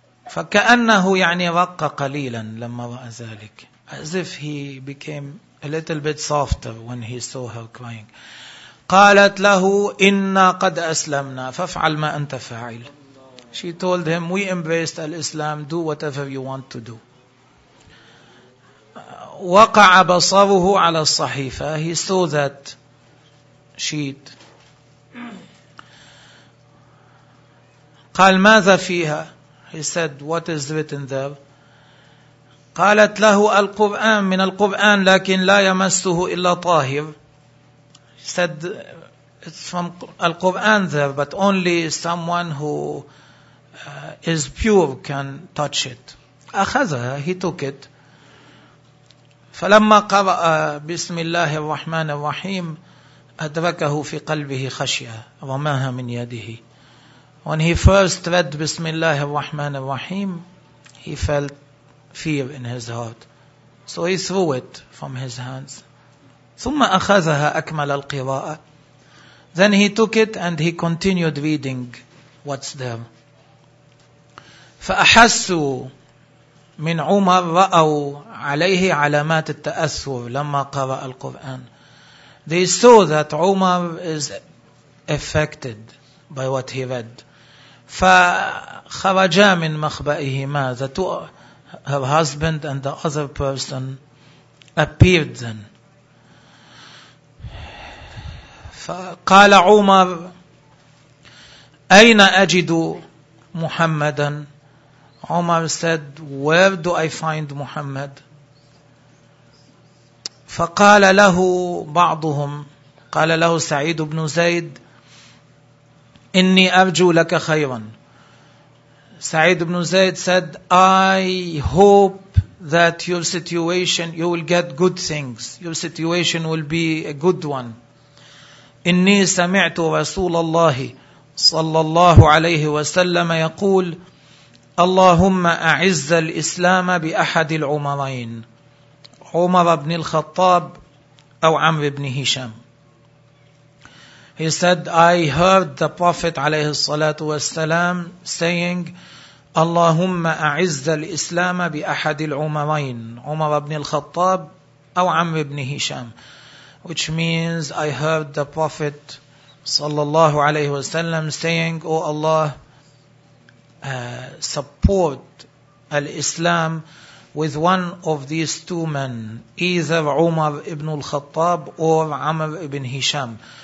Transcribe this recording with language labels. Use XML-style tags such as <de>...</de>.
<ar>فكأنه يعني رق قليلا لما رأى ذلك.</ar> <en>As if he became a little bit softer when he saw her crying.</en> <ar>قالت له إنا قد أسلمنا فافعل ما أنت فاعل.</ar> <en>She told him, we embraced al-Islam, do whatever you want to do.</en> <ar>وقع بصره على الصحيفة.</ar> <en>He saw that sheet.</en> <ar>قال ماذا فيها.</ar> <en>He said, what is written there.</en> <ar>قالت له القرآن من القرآن لكن لا يمسه إلا طاهر.</ar> <en>She said, it's from al Quran there, but only someone who is pure can touch it.</en> <ar>أخذها.</ar> <en>He took it.</en> <ar>فلما قرأ بسم الله الرحمن الرحيم أدركه في قلبه خشية رماها من يده.</ar> <en>When he first read</en> <ar>بسم الله الرحمن الرحيم,</ar> <en>he felt fear in his heart. So he threw it from his hands.</en> <ar>ثم أخذها أكمل القراءة.</ar> <en>Then he took it and he continued reading what's there.</en> <ar>فأحسوا من عمر رأوا عليه علامات التأثر لما قرأ القرآن.</ar> <en>They saw that Umar is affected by what he read.</en> <ar>فخرجا من مخبئهما.</ar> <en>Her husband and the other person appeared then.</en> <ar>فقال عمر أين أجد محمدا.</ar> <en>Umar said, where do I find Muhammad.</en> <ar>فقال له بعضهم, قال له سعيد بن زيد, إني أرجو لك خيرا.</ar> <en>Saeed bin Zaid said, I hope that your situation, you will get good things. Your situation will be a good one.</en> <ar>إني سمعت رسول الله صلى الله عليه وسلم يقول, اللهم أعز الإسلام بأحد العمرين, عمر بن الخطاب أو عمرو بن هشام.</ar> <en>He said, I heard the Prophet</en> <ar>عليه الصلاة والسلام</ar> <en>saying,</en> <ar>اللهم أعز الإسلام بأحد العمرين, عمر بن الخطاب أو عمرو بن هشام.</ar> <en>Which means, I heard the Prophet</en> <ar>صلى الله عليه وسلم</ar> <en>saying, oh Allah, support al-Islam with one of these two men, either Umar bin al Khattab or Amr bin Hisham.</en>